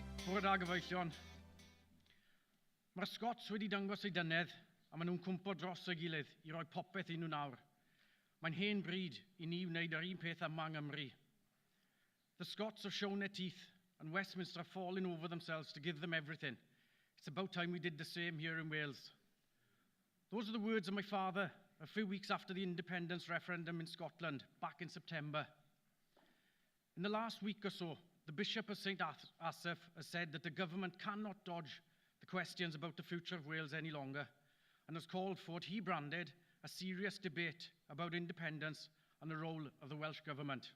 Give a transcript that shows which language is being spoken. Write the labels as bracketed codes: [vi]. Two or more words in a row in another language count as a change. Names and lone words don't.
[cy] Bore da gyfeillion. Mae'r Scots wedi dangos eu dynedd a maen nhw'n cwmpo dros y gilydd i roi popeth i nhw nawr. Mae'n hen bryd i ni wneud yr un peth yma yng Nghymru. [en] The Scots have shown their teeth and Westminster have fallen over themselves to give them everything. It's about time we did the same here in Wales. Those are the words of my father a few weeks after the independence referendum in Scotland back in September. In the last week or so, the Bishop of St Asaph has said that the government cannot dodge the questions about the future of Wales any longer and has called for what he branded a serious debate about independence and the role of the Welsh government.